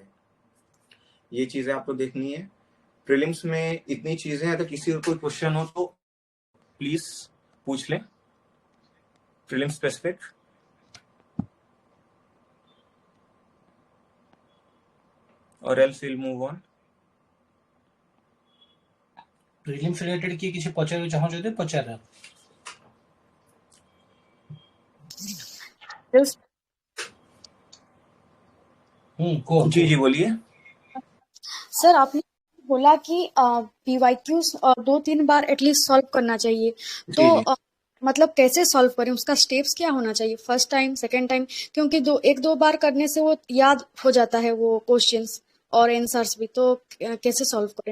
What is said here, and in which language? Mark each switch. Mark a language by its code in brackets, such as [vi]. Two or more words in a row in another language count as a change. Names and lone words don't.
[hi] ये चीजें आपको देखनी है। प्रीलिम्स में इतनी चीजें, अगर किसी को कोई क्वेश्चन हो तो प्लीज पूछ लें [en] prelims specific. और else we'll move on. prelims related [or] କିଏ କିଛି ପଚାରିବାକୁ ଚାହୁଁଛନ୍ତି ପଚାର। କୁହ। [hi] जी जी बोलिए। सर आपने बोला कि पीवाईक्यूज 2-3 बार एटलीस्ट सॉल्व करना चाहिए, तो जी जी। मतलब कैसे सॉल्व करें, उसका स्टेप्स क्या होना चाहिए, [en] first time second time, [hi] क्योंकि 1-2 बार करने से वो याद हो जाता है वो क्वेश्चंस और आंसर्स भी, तो कैसे सॉल्व करें?